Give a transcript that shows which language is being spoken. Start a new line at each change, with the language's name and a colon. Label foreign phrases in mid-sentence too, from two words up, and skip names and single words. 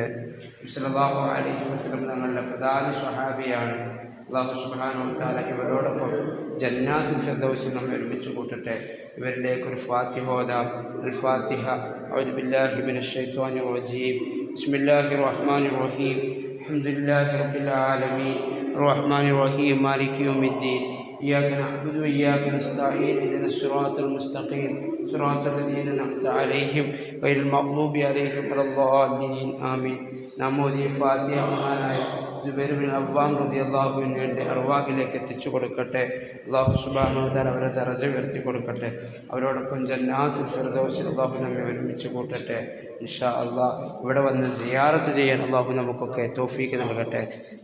Arabic: صلى الله عليه وسلم
Malayalam: തങ്ങളുടെ പ്രധാന സ്വഹാബിയാണ്.
Arabic: الله سبحانه وتعالى
Malayalam: ഇവരോടൊപ്പം ജന്നാത്തുൽ ഫിർദൗസിൽ നമ്മെ ഒരുമിച്ച് കൂട്ടട്ടെ. ഇവരിലേക്ക് ഒരു ഫാത്തിഹ ഓതാം. അൽ ഫാത്തിഹ.
Arabic: أعوذ بالله من الشيطان الرجيم. بسم الله الرحمن الرحيم الحمد لله رب العالمين الرحمن الرحيم مالك يوم الدين إياك نعبد وإياك نستعين اهدنا الصراط المستقيم صراط الذين أنعمت عليهم غير المغضوب عليهم ولا الضالين آمين.
Malayalam: നാം ഓതിയ ഫാത്തിഹ മഹാനായ സുബൈർ ബിൻ അവ്വാം
Arabic: رضي الله عنه
Malayalam: അർവാഹിലേക്ക് എത്തിച്ചു കൊടുക്കട്ടെ.
Arabic: الله سبحانه وتعالى
Malayalam: അവരെ ദറജ ഉയർത്തി കൊടുക്കട്ടെ. അവരോടൊപ്പം ജന്നാത്തുൽ ഫിർദൗസിൽ അല്ലാഹു നമ്മെ ഒരുമിച്ച് കൂട്ടട്ടെ
Arabic: إن شاء الله.
Malayalam: ഇവിടെ വന്ന് സിയാറത്ത് ചെയ്യാൻ അല്ലാഹു നമുക്കൊക്കെ തൗഫീഖ് നൽകട്ടെ.